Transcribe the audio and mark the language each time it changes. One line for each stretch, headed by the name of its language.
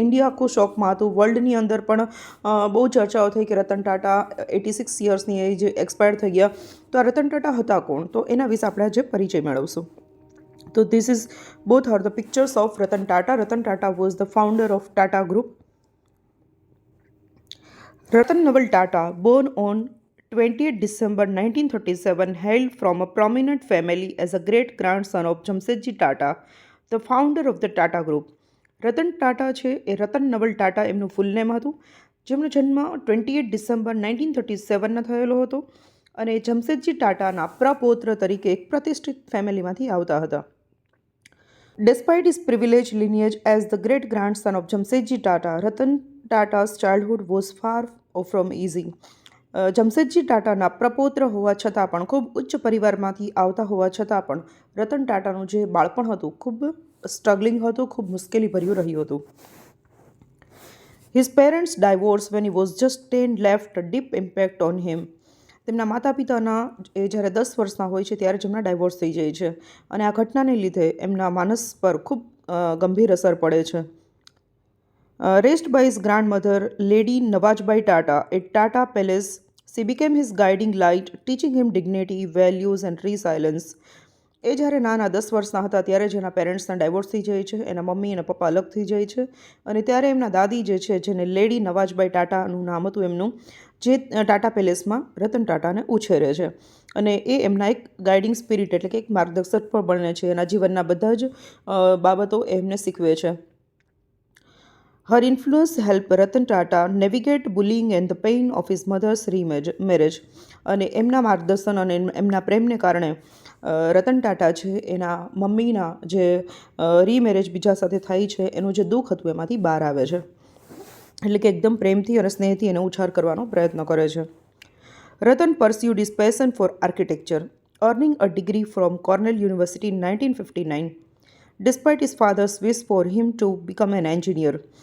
Gujarati: India આખું શોકમાં હતું. વર્લ્ડની અંદર પણ બહુ ચર્ચાઓ થઈ કે રતન ટાટા 86 યર્સની એજ એક્સપાયર થઈ ગયા. તો આ રતન ટાટા હતા કોણ, તો એના વિશે આપણે આજે પરિચય મેળવશું.
English: So this is both are the pictures of Ratan Tata. Ratan Tata was the founder of Tata Group. Ratan Naval Tata, born on 20th December 1937, hailed from a prominent family as a great-grandson of Jamsetji Tata, the founder of the Tata Group.
Gujarati: Ratan Tata છે એ રતન નવલ ટાટા એમનું ફૂલ name હતું, જેમનો જન્મ 28 December 1937ના થયેલો હતો અને જમશેદજી ટાટાના પ્રપૌત્ર તરીકે એક પ્રતિષ્ઠિત ફેમિલીમાંથી આવતા હતા.
English: Despite his privileged lineage as the great-grandson of Jamsetji Tata, Ratan Tata's childhood was far from easy.
Gujarati: Jamshedji ટાટાના પ્રપૌત્ર હોવા છતાં પણ, ખૂબ ઉચ્ચ પરિવારમાંથી આવતા હોવા છતાં પણ રતન ટાટાનું જે બાળપણ હતું ખૂબ સ્ટ્રગલિંગ હતું, ખૂબ મુશ્કેલીભર્યું રહ્યું હતું.
English: His parents divorced when he was just 10 left a deep impact on him.
Gujarati: તેમના માતા પિતાના એ જ્યારે 10 વર્ષના હોય છે ત્યારે જ એમના ડાયવોર્સ થઈ જાય છે અને આ ઘટનાને લીધે એમના માનસ પર ખૂબ ગંભીર અસર પડે છે.
English: Raised by his grandmother, Lady Nawajbai Tata, at Tata Palace, she became his guiding light, teaching him dignity, values and resilience.
Gujarati: એ જ્યારે નાના 10 વર્ષના હતા ત્યારે જ એના પેરેન્ટ્સના ડાયવોર્સ થઈ જાય છે, એના મમ્મી અને પપ્પા અલગ થઈ જાય છે અને ત્યારે એમના દાદી જે છે, જેને લેડી નવાજબાઈ ટાટાનું નામ હતું એમનું, જે ટાટા પેલેસમાં રતન ટાટાને ઉછેરે છે અને એ એમના એક ગાઈડિંગ સ્પિરિટ એટલે કે એક માર્ગદર્શક પણ બને છે. એના જીવનના બધા જ બાબતો એમને શીખવે છે.
English: Her influence helped Ratan Tata navigate bullying and the pain of his mother's remarriage.
Gujarati: અને એમના માર્ગદર્શન અને એમના પ્રેમને કારણે રતન ટાટા છે એના મમ્મીના જે રીમેરેજ બીજા સાથે થાય છે એનું જે દુઃખ હતું એમાંથી બહાર આવે છે. એટલે કે એકદમ પ્રેમથી અને સ્નેહથી એને ઉછાર કરવાનો પ્રયત્ન કરે છે.
English: Ratan pursued his passion for architecture, earning a degree from Cornell University in 1959, despite his father's wish for him to become an engineer.